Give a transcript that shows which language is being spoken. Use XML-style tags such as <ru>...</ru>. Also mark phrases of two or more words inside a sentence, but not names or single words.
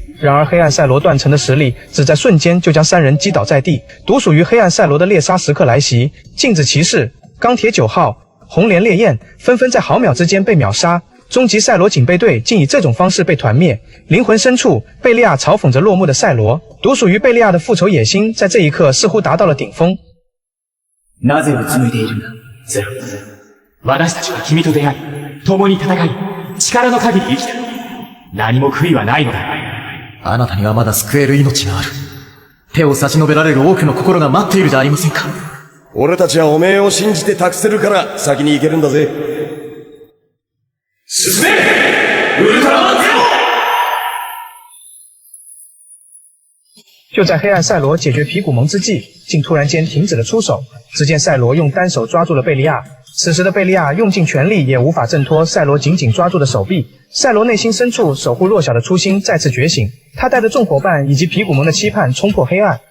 <zh>然而黑暗赛罗断层的实力只在瞬间就将3人击倒在地，独属于黑暗赛罗的猎杀时刻来袭。镜子骑士、钢铁9号、红莲烈焰纷纷在毫秒之间被秒杀，终极赛罗警备队竟以这种方式被团灭。灵魂深处，贝利亚嘲讽着落幕的赛罗，独属于贝利亚的复仇野心在这一刻似乎达到了顶峰。</zh> <ja>なぜうつむいているんだ、ゼロ。私たちは君と出会い、共に戦い、力の限り生きた。何も悔いはないのだ。あなたにはまだ救える命がある。手を差し伸べられる多くの心が待っているじゃありませんか。俺たちはおめえを信じて託せるから先に行けるんだぜ。進め！ウルトラマンゼロ！</ja> <zh>就在黑暗赛罗解决皮古蒙之际，竟突然间停止了出手。只见赛罗用单手抓住了贝利亚，此时的贝利亚用尽全力也无法挣脱赛罗紧紧抓住的手臂。赛罗内心深处守护弱小的初心再次觉醒，他带着众伙伴以及皮古蒙的期盼冲破黑暗。</zh>